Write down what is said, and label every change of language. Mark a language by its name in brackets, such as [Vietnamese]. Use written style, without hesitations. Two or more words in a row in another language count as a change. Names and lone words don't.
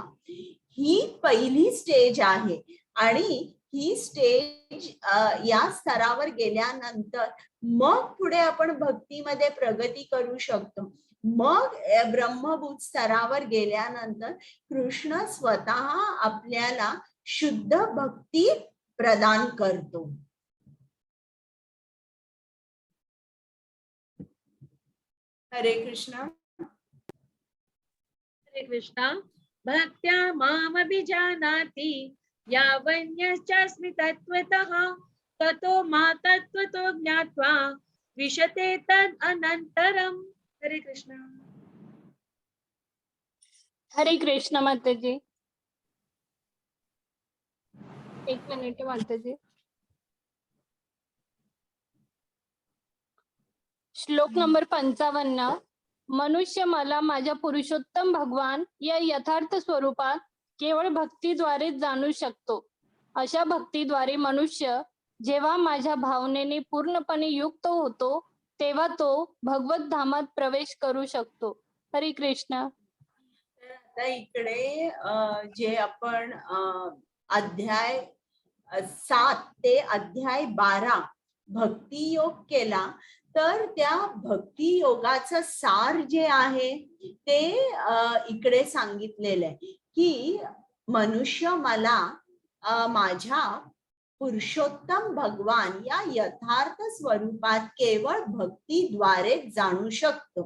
[Marathi] ही पहिली स्टेज आहे आणि ही स्टेज या स्तरावर गेल्यानंतर मग पुढे आपण भक्तीमध्ये प्रगती करू शकतो. मग ब्रह्मभूत स्तरावर गेल्यानंतर कृष्ण स्वतः आपल्याला शुद्ध भक्ती प्रदान करतो. हरे कृष्ण. हरे कृष्णा. [Sanskrit] भक्त्या मामभिजानाति यावन्यश्चास्मि तत्त्वतः ततो मा तत्त्वतो ज्ञात्वा विशते तद् अनन्तरम्. [Marathi] हरे कृष्णा. हरे कृष्ण माताजी. एक मिनिट माताजी. श्लोक नंबर 55. मनुष्य मला माझ्या पुरुषोत्तम भगवान या यथार्थ स्वरूपात केवळ भक्तीद्वारे जाणू शकतो. अशा भक्तीद्वारे मनुष्य जेव्हा माझ्या भावनेने पूर्णपणे युक्त होतो तेव्हा तो भगवत धामात प्रवेश करू शकतो. हरे कृष्ण. तर आता इकडे जे आपण अध्याय 7 ते अध्याय 12 भक्ती योग केला, तर त्या भक्ती योगाचं सार जे आहे ते इकडे सांगितलेलं आहे की मनुष्य मला माझ्या पुरुषोत्तम भगवान या यथार्थ स्वरूपात केवळ भक्तीद्वारे जाणू शकतो.